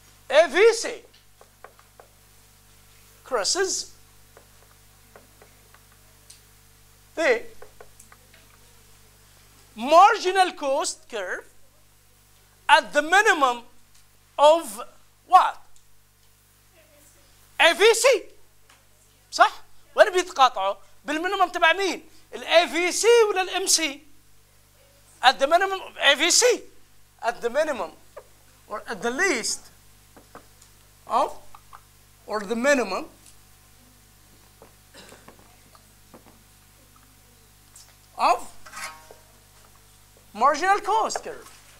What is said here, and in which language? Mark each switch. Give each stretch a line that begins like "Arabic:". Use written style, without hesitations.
English: AVC crosses the marginal cost curve at the minimum of what? AVC.
Arabic: صح؟ وين بيتقاطعوا؟ بالمينيمم تبع مين؟ الAVC ولا الMC؟
English: At the minimum of AVC. At the minimum or at the least of or the minimum of marginal cost curve.